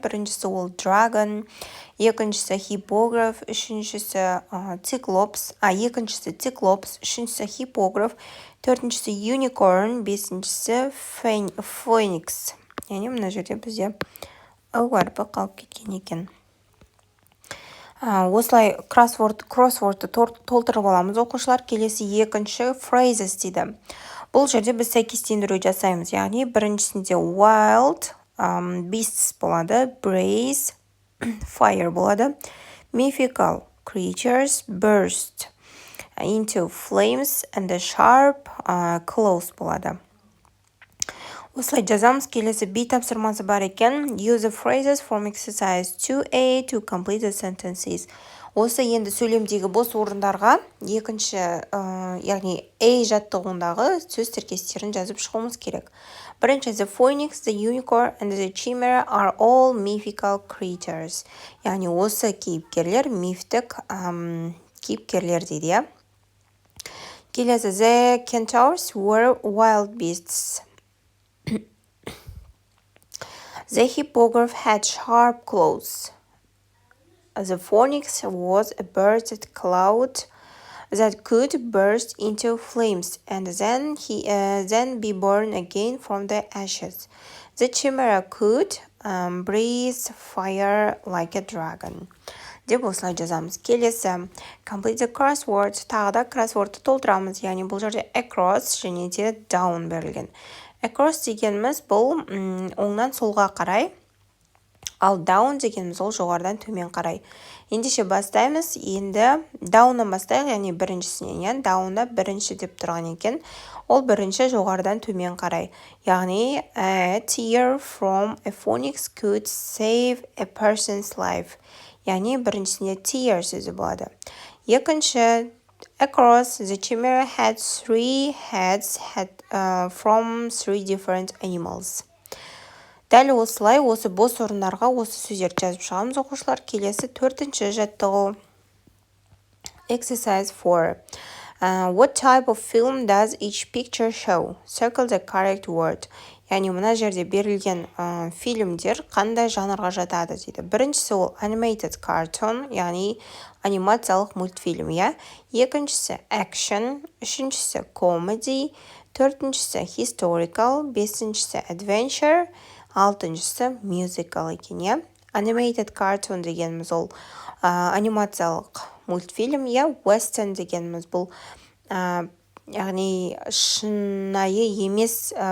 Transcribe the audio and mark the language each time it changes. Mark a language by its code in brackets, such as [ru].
[kk] Біріншісі ол dragon, екіншісі hippogriff, үшіншісі үшіншісі hippogriff, төртіншісі unicorn, бесіншісі phoenix. Яғни мына жерде бізде әрпі қалып кеткен екен. Осылай кроссвордты толтырып аламыз оқушылар. Келесі екінші phrases дейді. Бұл жерде біз сәйкестендіру жасаймыз. Яғни біріншісінде [en] wild beasts болады, blaze fire болады, mythical creatures burst into flames and the sharp claws болады. [kk] Осылай жазамыз. Келесі B тапсырмасы бар екен. [en] Use the phrases from exercise 2A to complete the sentences. [kk] Осы енді сөйлемдегі бос орындарға екінші, яғни A жаттығуындағы сөз тіркестерін жазып шығуымыз керек. Бірінші, [en] the phoenix, the unicorn and the chimera are all mythical creatures. [kk] Яғни осы кейіпкерлер мифтік кейіпкерлер дейді. Келесі, [en] the centaurs were wild beasts. The hippogriff had sharp claws. The phoenix was a bursted cloud that could burst into flames and then be born again from the ashes. The chimera could breathe fire like a dragon. [kk] Деп осылай жазамыз. Келесі, [en] complete the crossword. [kk] Тағы да crosswordты толтырамыз. Яғни бұл жерде across және де down берілген. Across дегеніміз бұл оңнан солға қарай, ал down дегеніміз ол жоғардан төмен қарай. Ендеше бастаймыз. Енді down'нан бастайық, яғни біріншісінен. Down'да бірінші деп тұрған екен. Ол бірінші жоғардан төмен қарай. Яғни [en] a tear from a phoenix could save a person's life. [kk] Яғни біріншісінде tear сөзі болады. Екінші, [en] across, the chimera had 3 heads from 3 different animals. [kk] Дәл осылай, осы бос орындарға осы сөздерді жазып шығамыз оқушылар. Келесі төртінші жаттығу. Exercise 4. [en] What type of film does each picture show? Circle the correct word. [kk] Яғни мына жерде берілген фильмдер қандай жанрға жатады дейді. Біріншісі ол animated cartoon, яғни анимациялық мультфильм, Екіншісі action, үшіншісі comedy, төртіншісі historical, бесіншісі adventure, алтыншысы musical екен, Animated cartoon дегеніміз ол анимациялық мультфильм, western дегеніміз бұл яғни шынайы емес